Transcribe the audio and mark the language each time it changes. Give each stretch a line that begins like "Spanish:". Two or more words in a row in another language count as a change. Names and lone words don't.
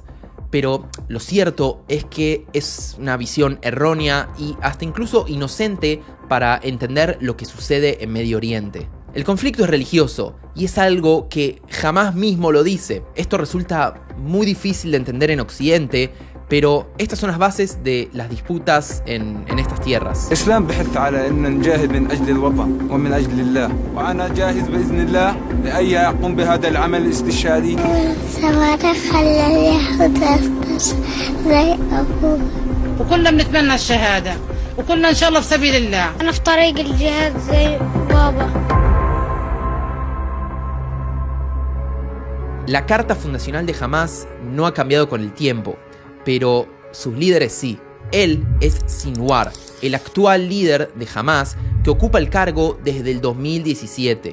Spanish: Pero lo cierto es que es una visión errónea y hasta incluso inocente para entender lo que sucede en Medio Oriente. El conflicto es religioso y es algo que Hamás mismo lo dice. Esto resulta muy difícil de entender en Occidente, pero estas son las bases de las disputas en estas tierras.
Arabic: الإسلام بحث على أن نجاهد من أجل الوطن ومن أجل الله وأنا جاهز بإذن الله لأي يقوم بهذا العمل الاستشهادي. زي أبوه. وكلنا بنتمنى الشهادة وكلنا إن شاء الله في سبيل الله. أنا في طريق الجهاد زي بابا.
Spanish: La carta fundacional de Hamás no ha cambiado con el tiempo, pero sus líderes sí. Él es Sinwar, el actual líder de Hamás, que ocupa el cargo desde el 2017.